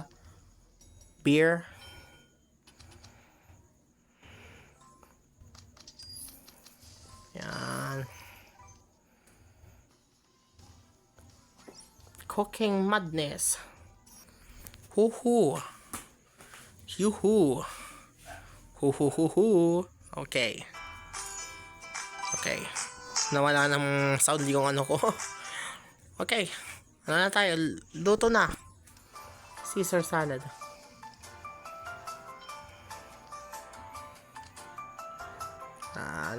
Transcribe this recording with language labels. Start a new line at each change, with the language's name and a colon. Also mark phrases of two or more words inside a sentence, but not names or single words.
Filipino: Beer. Yan. Cooking Madness. Hoo-hoo. Yoo-hoo. Hoo-hoo-hoo-hoo. Okay. Okay. Nawala ng sound yung ano ko. Okay. Ano na tayo? Luto na.
English: Caesar salad.
Filipino: Yan.